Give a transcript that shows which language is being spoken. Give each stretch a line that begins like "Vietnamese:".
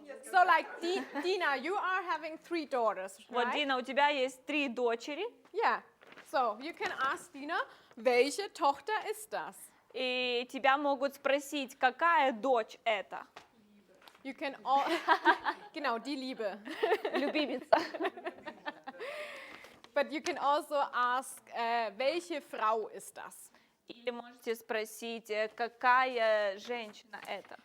English: so like Dina, you are having 3 daughters,
Russian: Вот,
English: right?
Russian: Дина, у тебя есть 3 дочери,
English: Yeah. So you can ask Dina,
German: welche Tochter ist das?
Russian: и тебя могут спросить, какая дочь это?
English: You can all,
German: genau, die Liebe.
Russian: Любимица.
English: But you can also ask,
German: welche Frau ist das?
Russian: Или можете спросить, какая женщина это?